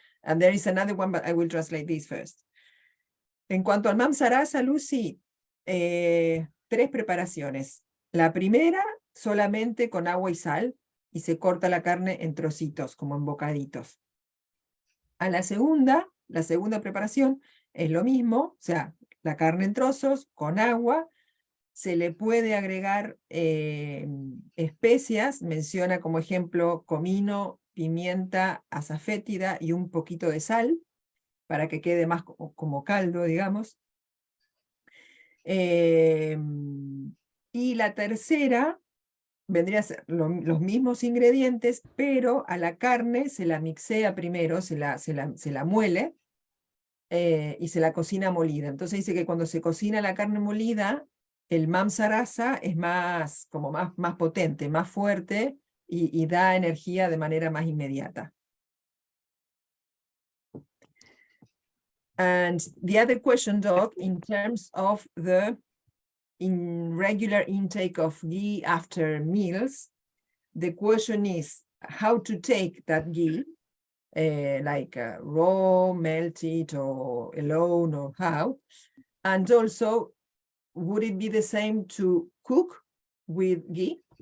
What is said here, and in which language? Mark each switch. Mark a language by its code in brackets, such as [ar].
[en] And there is another one, but I will translate this first. [es] En cuanto al mamsarasa, Lucy, 3 preparaciones. La primera, solamente con agua y sal, y se corta la carne en trocitos, como en bocaditos. A la segunda preparación es lo mismo, o sea, la carne en trozos, con agua, se le puede agregar especias, menciona como ejemplo comino, pimienta, azafétida y un poquito de sal, para que quede más como caldo, digamos. Y la tercera vendría a ser los mismos ingredientes, pero a la carne se la mixea primero, se la muele y se la cocina molida. Entonces dice que cuando se cocina la carne molida, el mamsarasa es más potente, más fuerte y da energía de manera más inmediata. [en] And the other question, Doc, in terms of the irregular intake of ghee after meals, the question is how to take that ghee, like raw, melted, or alone, or how, and also would it be the same to cook with ghee?